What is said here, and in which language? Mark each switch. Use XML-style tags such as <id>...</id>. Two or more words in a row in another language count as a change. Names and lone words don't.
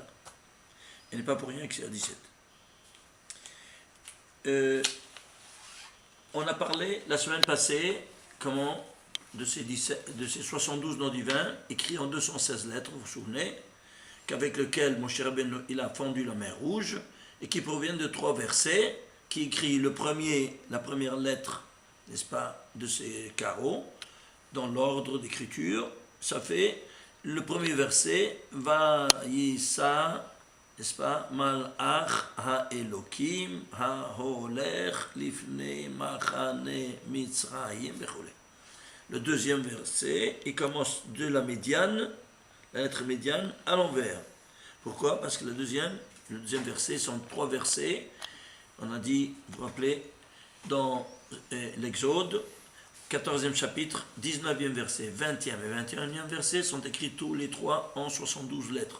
<fr>Et n'est pas pour rien que c'est la 17. On a parlé la semaine passée comment de ces 72 noms divins écrits en 216 lettres, vous vous souvenez, qu'avec lequel Moshe Rabbeinu il a fendu la mer Rouge et qui proviennent de 3 versets qui écrit la première lettre, n'est-ce pas, de ces carreaux dans l'ordre d'écriture. Ça fait le premier verset va Yisa, n'est-ce pas,</fr> <he>מלאך האלקים ההולך לפני מחנה מצרים בכולה.</he> <fr>Le deuxième verset, il commence de la médiane, la lettre médiane, à l'envers. Pourquoi? Parce que le deuxième verset sont 3 versets. On a dit, vous vous rappelez, dans l'Exode, 14e chapitre, 19e verset, 20e et 21e verset sont écrits tous les 3 en 72 lettres.</fr>